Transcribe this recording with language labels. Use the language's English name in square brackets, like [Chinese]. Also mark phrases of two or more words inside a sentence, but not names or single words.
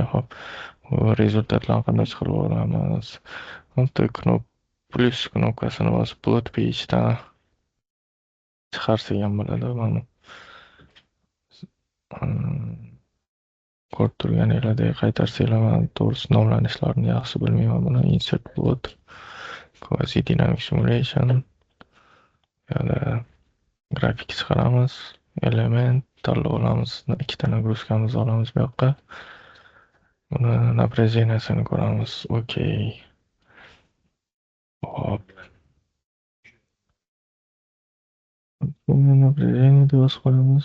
[Uzbek] Hop, rezultatlarni qanday chiqarib olamiz? Bitta plus knopkasini bosib [English] plot page'dan [Uzbek] chiqarsak ham bo'ladi. Mana ko'rib turganinglardek qaytarsanglar, men to'g'risi nomlanishlarini yaxshi bilmayman. [English] Buni insert plot, quasi dynamic simulation, [Uzbek] yo'da grafik chiqaramiz, element tanlab olamiz, ikkita nagruzkamizni olamiz bu yoqqa. Buni напряжениесini ko'ramiz. Okey. Hop. Buni напряжение deb yozib qo'yamiz.